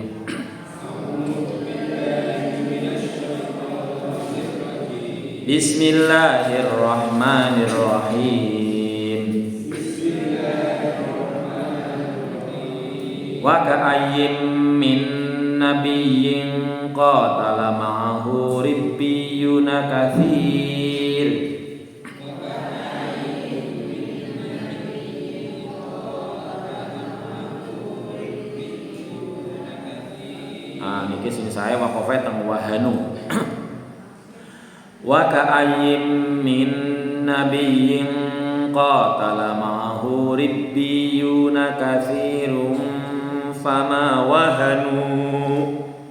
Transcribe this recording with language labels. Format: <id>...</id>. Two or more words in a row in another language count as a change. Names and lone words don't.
<ar>بسم الله الرحمن الرحيم. وكأين من نبي قاتل معه ربيون كثير.</ar> <jv>Niki sing saya waqafe teng wahanu.</jv> <ar>وكأين من نبي قاتل معه ربيون كثير فما وهنوا</ar>